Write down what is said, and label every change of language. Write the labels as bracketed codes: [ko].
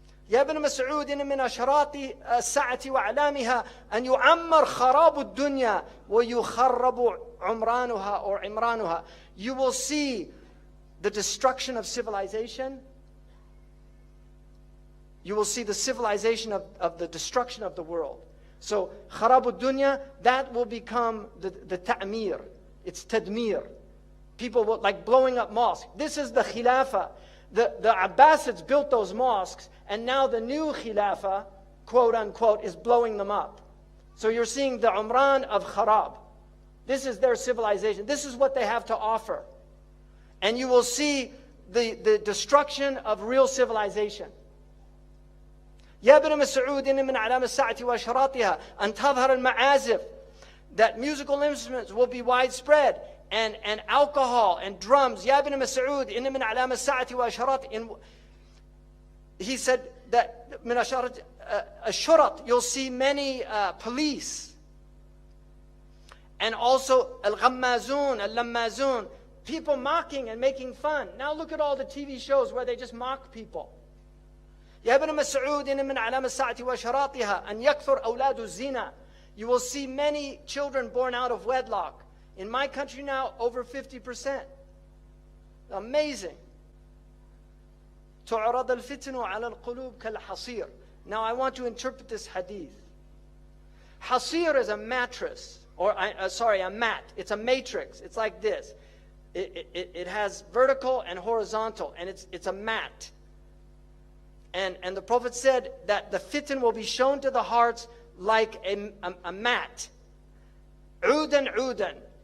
[ar] يا ابن مسعود إن من أشراط الساعة وأعلامها أن يعمر خراب الدنيا ويخرب عمرانها or عمرانها. [en] You will see the destruction of civilization. You will see the civilization of the destruction of the world. So, [ar] خراب الدنيا, [en] that will become the ta'mir. It's tadmir. People will, like blowing up mosques. This is the khilafah. The Abbasids built those mosques, and now the new khilafah, quote unquote, is blowing them up. So you're seeing the Umran of Kharab. This is their civilization. This is what they have to offer. And you will see the destruction of real civilization. [ar] يا ابن مسعود إن من علامة الساعة وأشراطها أن تظهر المعازف. [en] That musical instruments will be widespread, and alcohol and drums. [ar] يا ابن مسعود إن من علامة الساعة وأشراط. [en] He said that [ar] من أشارة الشرط, [en] you'll see many police, and also al-ghammazun, al-lammazun, people mocking and making fun. Now look at all the TV shows where they just mock people. [ar] يا ابن مسعود إن من علامة الساعة وأشراطها أن يكثر أولاد الزنا. [en] You will see many children born out of wedlock. In my country now, over 50%. Amazing. [ar] تعرض الفتن على القلوب كالحصير. [en] Now I want to interpret this hadith. Hasir is a mattress, or a mat. It's a matrix. It's like this. It has vertical and horizontal, and it's a mat. And the Prophet said that the fitan will be shown to the hearts like a mat. Udan, udan.